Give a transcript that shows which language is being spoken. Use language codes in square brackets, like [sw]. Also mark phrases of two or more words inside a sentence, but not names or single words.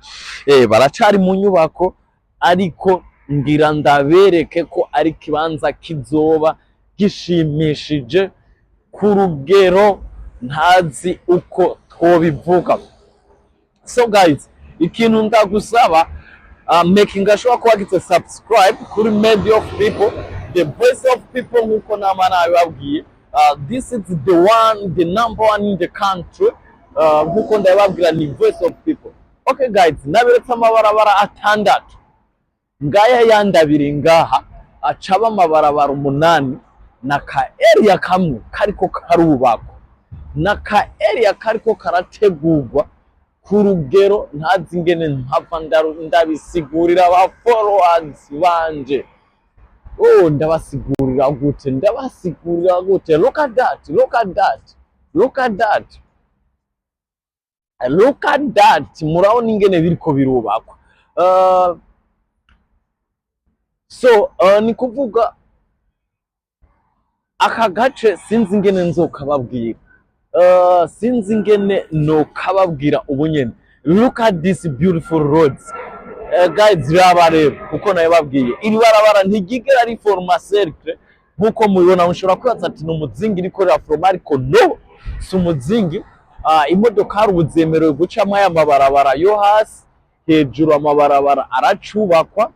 [rn] Baracari mu nyubako ariko ngira ndabereke ko ari kibanza kizoba gishimishije ku rugero ntazi uko twobivuga. [en] So guys, [rn] ikintu ndagusaba, [en] making sure [rn] ko wagize subscribe kuri Media of People, [en] the voice of people [rn] nkuko nama nabibabwiye. [en] This is the number one in the country. [rn] Nkuko ndababwira ni [en] voice of people. Okay guys, [rn] naberetse amabarabara atandatu. Ngaya yandabiri ngaha acaba amabarabara 8 na ka area kamwe kariko karubakwa, na ka area kariko karategurwa ku rugero ntazi ingene mpava ndabisigurira aba followers banje. Ndabasigurira gute? [en] Look at that, [rn] murabona ingene biriko birubakwa. So ni kuvuga aka gace sinzi ingene nzokababwira, sinzi ingene no kababwira ubunyene. [en] Look at these beautiful roads. [rn] Guys, Ryambere uko nabibabwiye, iri barabara ntigigera ari [fr] forma cercle [rn] nkuko mubibona. Mushobora kwibaza ati ni umuzingi rikorera from, ariko no, si umuzingi. Imodoka uzemerewe gucamo aya mabarabara yo hasi, hejuru amabarabara aracubakwa.